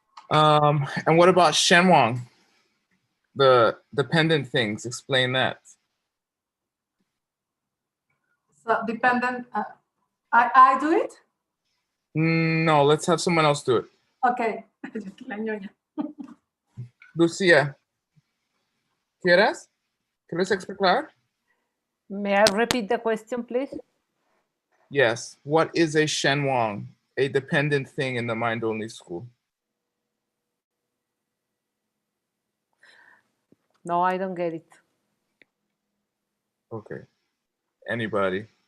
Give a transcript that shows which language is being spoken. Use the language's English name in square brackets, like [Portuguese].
[English] And what about Shenwang? The dependent things. Explain that. So dependent. I do it. No, let's have someone else do it. [Spanish] Okay. La ñoña. Lucia, ¿quieres explicar? [English] May I repeat the question, please? Yes. What is a Shenwang, a dependent thing in the mind-only school? No, I don't get it. Okay. Anybody?